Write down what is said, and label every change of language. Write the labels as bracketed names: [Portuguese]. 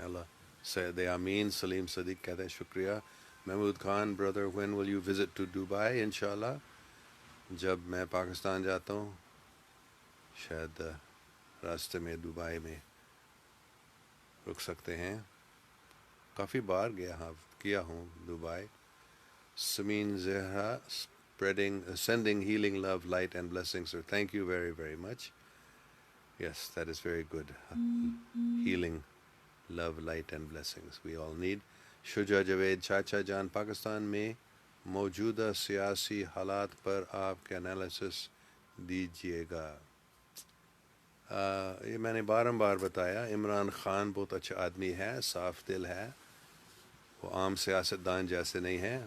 [Urdu] اللہ سید امین سلیم صدیق کہتے ہیں شکریہ. محمود خان برادر [English] when will you visit to Dubai؟ [Urdu] انشاءاللہ جب میں پاکستان جاتا ہوں, شاید راستے میں دبئی میں رک سکتے ہیں. کافی بار کیا ہوں Dubai. [English] Sameen Zahra sending healing love light and blessings sir. Thank you very very much. Yes, that is very good. Healing love light and blessings we all need. [Urdu] شجا Javed چاچا جان, پاکستان میں موجودہ سیاسی حالات پر آپ کے انالیسس دیجیے گا. یہ میں نے بار بتایا, عمران خان بہت اچھا آدمی ہے, صاف دل ہے, وہ عام سیاستدان جیسے نہیں ہیں.